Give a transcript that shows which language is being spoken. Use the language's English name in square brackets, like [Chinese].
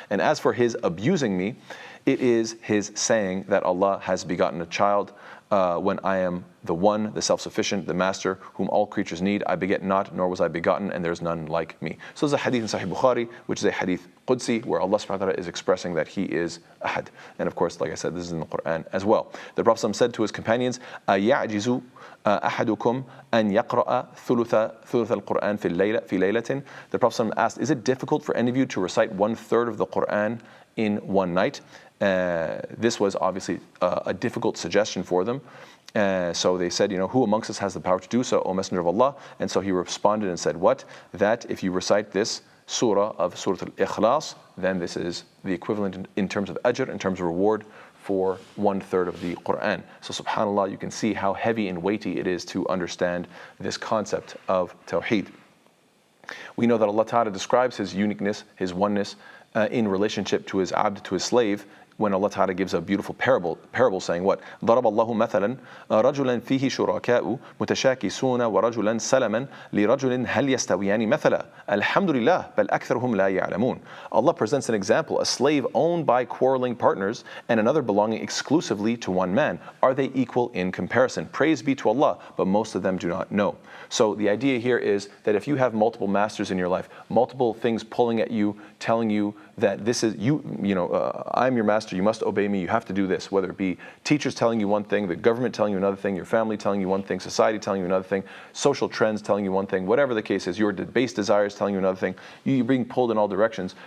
[English] And as for his abusing me, it is his saying that Allah has begotten a child when I am the one, the self-sufficient, the master, whom all creatures need. I beget not, nor was I begotten, and there's none like me. So there's a hadith in Sahih Bukhari, which is a hadith Qudsi, where Allah subhanahu wa ta'ala is expressing that He is Ahad. And of course, like I said, this is in the Quran as well. The Prophet said to his companions, [Arabic] أَيَعْجِزُ أَحَدُكُمْ أَنْ يَقْرَأَ ثُلُثَ الْقُرْآنِ فِي لَيْلَةٍ. [English] The Prophet asked, is it difficult for any of you to recite 1/3 of the Quran in one night? This was obviously a difficult suggestion for them. So they said, who amongst us has the power to do so, O Messenger of Allah? And so he responded and said, what? That if you recite this surah of Surah Al-Ikhlas, then this is the equivalent in terms of ajr, in terms of reward, for 1/3 of the Quran. So subhanAllah, you can see how heavy and weighty it is to understand this concept of Tawheed. We know that Allah Ta'ala describes His uniqueness, His oneness, in relationship to His abd, to His slave, when Allah Ta'ala gives a beautiful parable saying what? [Arabic] ضرب الله مثلا رجلا فيه شركاء متشاكسون ورجلا سلما لرجل هل يستويان مثلا الحمد لله بل أكثرهم لا يعلمون. [English] Allah presents an example, a slave owned by quarreling partners and another belonging exclusively to one man. Are they equal in comparison? Praise be to Allah, but most of them do not know. So the idea here is that if you have multiple masters in your life, multiple things pulling at you, telling you that this is I'm your master, you must obey me, you have to do this, whether it be teachers telling you one thing, the government telling you another thing, your family telling you one thing, society telling you another thing, social trends telling you one thing, whatever the case is, your base desires telling you another thing, you're being pulled in all directions.